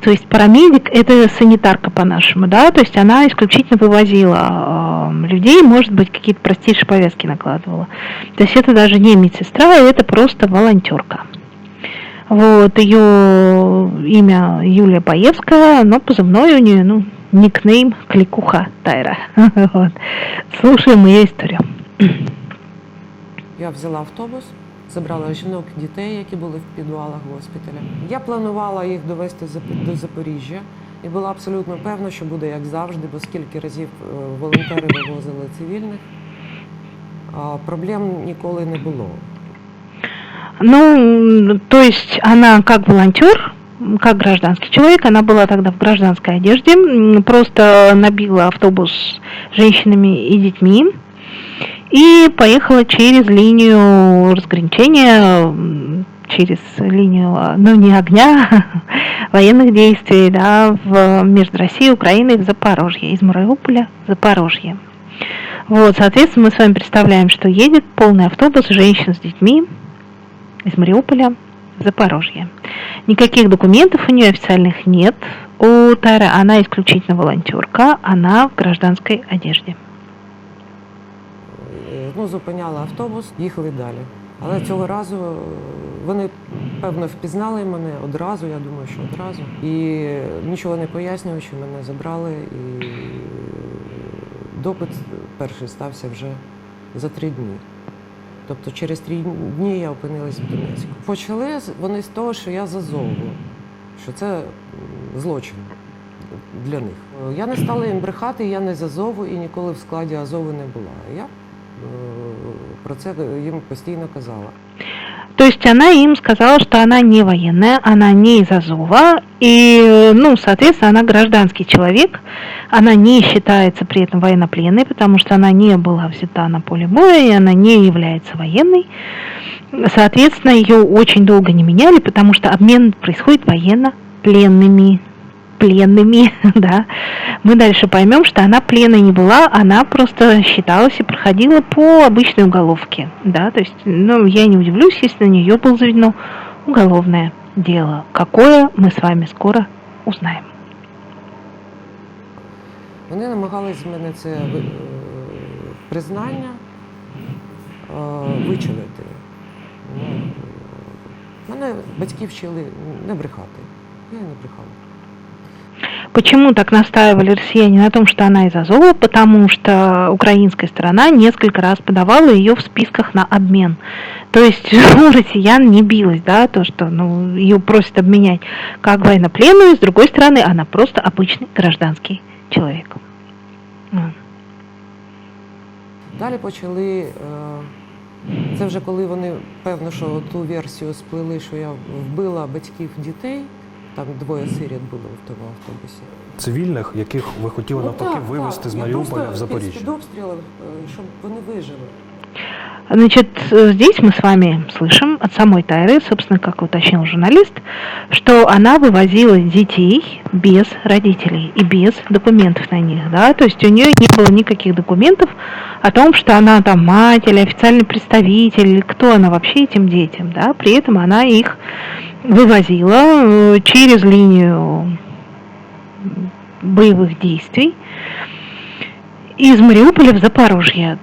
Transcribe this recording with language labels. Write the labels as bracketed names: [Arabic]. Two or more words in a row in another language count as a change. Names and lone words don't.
[Russian] То есть парамедик — это санитарка по-нашему, да. То есть она исключительно вывозила людей, может быть, какие-то простейшие повязки накладывала. То есть это даже не медсестра, это просто волонтерка. Вот, ее имя Юлия Боевская, но позывной у нее, никнейм Кликуха Тайра. Вот. [Ukrainian] Слушаємо її історію. Я взяла автобус, забрала жінок, дітей, які були в підвалах госпіталя. Я планувала їх довести до Запоріжжя і була абсолютно певна, що буде як завжди, бо скільки разів волонтери вивозили цивільних, проблем ніколи не було. [Russian] Ну, то есть она как волонтер, как гражданский человек, она была тогда в гражданской одежде, просто набила автобус с женщинами и детьми и поехала через линию разграничения, через линию, не огня, военных действий, да, между Россией и Украиной в Запорожье, из Мариуполя в Запорожье. Вот, соответственно, мы с вами представляем, что едет полный автобус женщин с детьми из Мариуполя в Запорожье. Никаких документов у нее официальных нет. У Тары она исключительно волонтерка, она в гражданской одежде. [Ukrainian] Зупиняли автобус, їхали далі. Але цього разу вони, певно, впізнали мене одразу, я думаю, що одразу. І нічого не пояснюючи, мене забрали. І допит перший стався вже за 3 дні. Тобто через 3 дні я опинилася в Донецьку. Почали вони з того, що я з Азову, що це злочин для них. Я не стала їм брехати, я не з Азову і ніколи в складі Азову не була. Я про це им постійно казала. [Russian] То есть она им сказала, что она не военная, она не из Азова, и, соответственно, она гражданский человек, она не считается при этом военнопленной, потому что она не была взята на поле боя, и она не является военной. Соответственно, ее очень долго не меняли, потому что обмен происходит военно-пленными. Да. Мы дальше поймем, что она пленной не была, она просто считалась и проходила по обычной уголовке, да, то есть, я не удивлюсь, если на нее было заведено уголовное дело, какое мы с вами скоро узнаем. [Ukrainian] Вони намагались з мене це признання вичавити. Мене батьки вчили не брехати, я не брехала. [Russian] Почему так настаивали россияне на том, что она из Азова? Потому что украинская сторона несколько раз подавала ее в списках на обмен. То есть у россиян не билось, да, то, что ее просят обменять как военнопленную, с другой стороны, она просто обычный гражданский человек. [Ukrainian] Далі почали, це вже коли вони, певно, що ту версію сплели, що я вбила батьків дітей. Там 2 сиріт було в тому автобусі. Цивільних, яких ви хотіли навпаки вивезти з Мариуполя в Запоріжжя? Під обстрілом, щоб вони вижили. [Russian] Значит, здесь мы с вами слышим от самой Тайры, собственно, как уточнил журналист, что она вывозила детей без родителей и без документов на них, да, то есть у нее не было никаких документов о том, что она там мать или официальный представитель, или кто она вообще этим детям, да, при этом она их вывозила через линию боевых действий из Мариуполя в Запорожье.